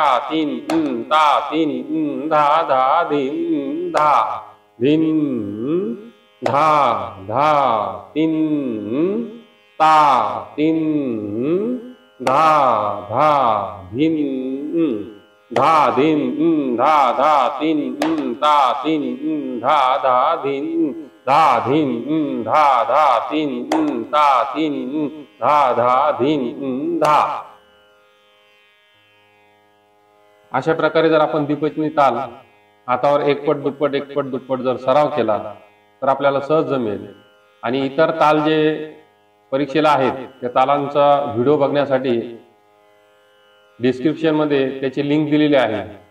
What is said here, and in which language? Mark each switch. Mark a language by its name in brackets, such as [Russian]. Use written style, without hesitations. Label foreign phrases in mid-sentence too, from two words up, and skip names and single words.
[Marathi] तीन ता तीन धा धा धिन धा धिन धा धा तीन ता तीन धा धा धिन धा धिन धा धा तीन ता तीन धा धा धिन धा धिन धा धा तीन ता तीन धा धा धिन धा. अशा प्रकारे जर आपण दीपचंदी ताल हातावर एकपट दुप्पट जर सराव केला तर आपल्याला सहज जमेल. आणि इतर ताल जे परीक्षेला आहेत त्या तालांचा व्हिडिओ बघण्यासाठी डिस्क्रिप्शन मध्ये त्याची लिंक दिलेली आहे.